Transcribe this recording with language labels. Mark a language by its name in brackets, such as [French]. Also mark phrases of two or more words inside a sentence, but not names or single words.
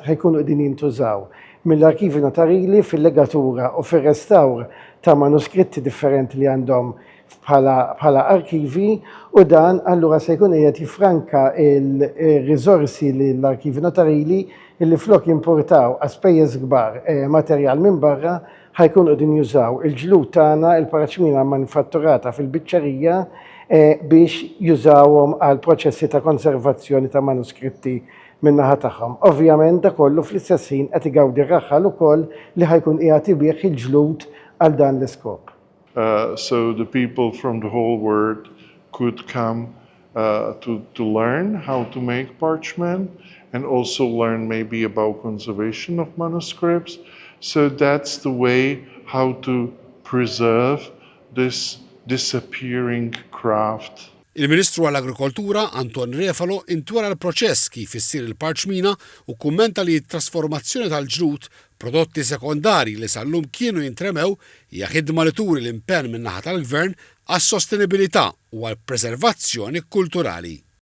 [Maltese] ħajkunu qegħdin jintużaw mill-Arkivji Notarili fil-legatura u fir-restawr ta' manuskritti differenti li għandhom bħala arkivi u dan allura se jkun qiegħed jifranka il-riżorsi lill-Arkivji Notarili illi flok jimpurtaw għaspejjeż kbar materjal minn barra ħajkunu qegħdin jużaw il-ġlud tagħna il-parċmina manifatturata fil-biċċerija biex jużawhom għal proċessi ta' konservazzjoni ta' manuskritti min-naħa tagħhom. Ovvjament da kollu fl-istess ħin qed igawdi raħħal ukoll li ħajkun qiegħed ibih il-ġlud għal dan l-iskop. [English] So the people from the whole world could come to learn how to make parchment and also learn maybe about conservation of manuscripts. So that's the way how to preserve this disappearing craft. [Maltese] Il-Ministru għall-Agrikoltura Anton Refalo intwera l-proċess kif issir il-parċmina u kummenta li t-trasformazzjoni tal-ġlud prodotti sekondari li sal-lum kienu jintremew hija ħidma li turi l-impenn min-naħa tal-Gvern għas-sostenibilità u għall-preservazzjoni kulturali.